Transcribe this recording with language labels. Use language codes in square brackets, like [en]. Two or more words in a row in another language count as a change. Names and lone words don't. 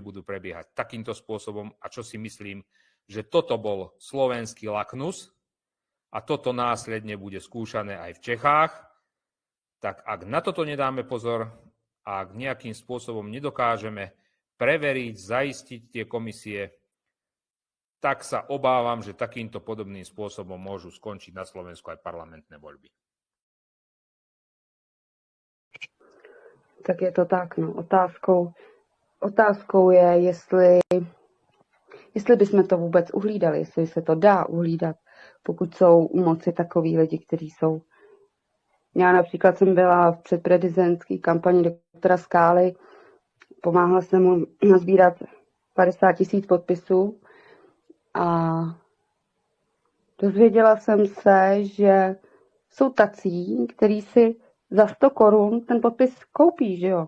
[sk] budú prebiehať takýmto spôsobom, a čo si myslím, že toto bol slovenský lakmus a toto následne bude skúšané aj v Čechách, tak ak na toto nedáme pozor a ak nejakým spôsobom nedokážeme preveriť, zaistiť tie komisie, tak sa obávam, že takýmto podobným spôsobom môžu skončiť na Slovensku aj parlamentné voľby. Tak je to tak, no. [cs] Otázkou je, jestli bychom to vůbec uhlídali, jestli se to dá uhlídat, pokud jsou u moci takoví lidi, kteří jsou. Já například jsem byla v předprezidentské kampani doktora Skály, pomáhala jsem mu nazbírat 50 000 podpisů a dozvěděla jsem se, že jsou tací, kteří si za 100 korun ten podpis koupí, že jo?